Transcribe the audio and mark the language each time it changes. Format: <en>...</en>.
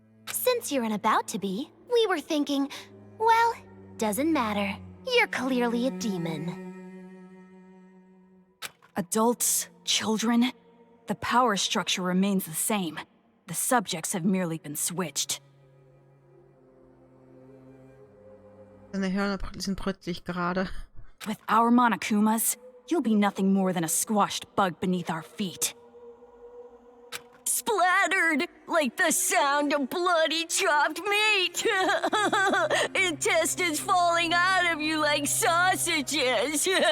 <en>Since you're an about to be, we were thinking, well, doesn't matter. You're clearly a demon. Adults, children, the power structure remains the same. The subjects have merely been switched.</en> <de>Seine Hörner sind plötzlich gerade.</de> <en>With our Monokumas, you'll be nothing more than a squashed bug beneath our feet. Splattered like the sound of bloody chopped meat. Intestines falling out of you like sausages.</en>